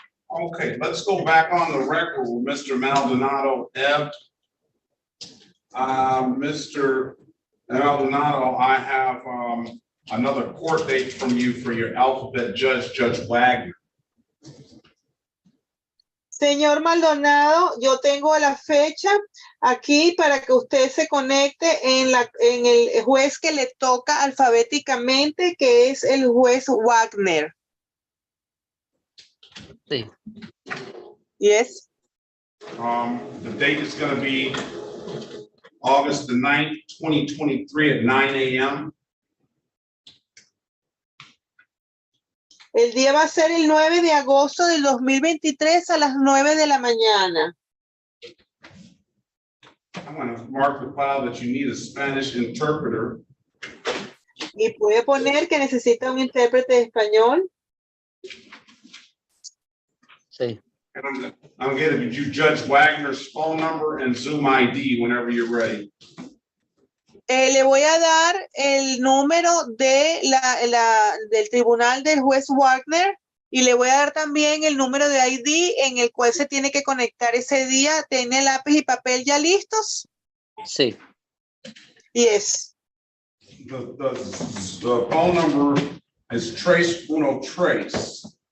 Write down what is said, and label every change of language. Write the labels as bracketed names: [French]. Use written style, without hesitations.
[English] Okay, let's go back on the record with Mr. Maldonado F. Mr. Maldonado, I have another court date from you for your alphabet judge, Judge Wagner. [Spanish] Señor Maldonado, yo tengo la fecha aquí para que usted se conecte en el juez que le toca alfabéticamente, que es el juez Wagner. Sí. [English] Yes. The date is going to be August the 9th, 2023 at 9 a.m. [Spanish] El día va a ser el 9 de agosto del 2023 a las 9 de la mañana. [English] I'm going to mark the file that you need a Spanish interpreter. [Spanish] Y puede poner que necesita un intérprete de español. Sí. [English] And I'm going to give you Judge Wagner's phone number and Zoom ID whenever you're ready. [Spanish] Le voy a dar el número de del tribunal del juez Wagner y le voy a dar también el número de ID en el cual se tiene que conectar ese día. ¿Tiene lápiz y papel ya listos? Sí. [English] Yes. The phone number is Trace Uno Trace.